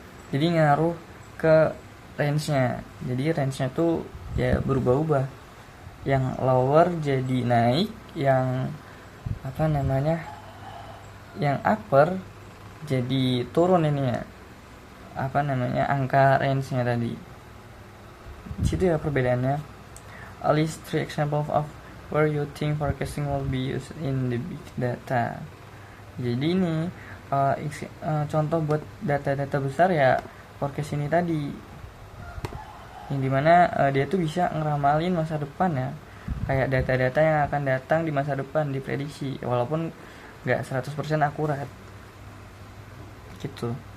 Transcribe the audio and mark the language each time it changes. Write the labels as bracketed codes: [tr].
[id] Jadi ngaruh ke range-nya. Jadi range-nya tuh ya berubah-ubah. Yang lower jadi naik, yang apa namanya, yang upper jadi turun ini ya, apa namanya, angka range-nya tadi. Di situ ya perbedaannya. [en] a list 3 examples of where you think forecasting will be used in the big data. [id] Jadi ini contoh buat data-data besar ya forecast ini tadi, yang dimana dia tuh bisa ngeramalin masa depan ya, kayak data-data yang akan datang di masa depan diprediksi walaupun nggak 100% akurat gitu.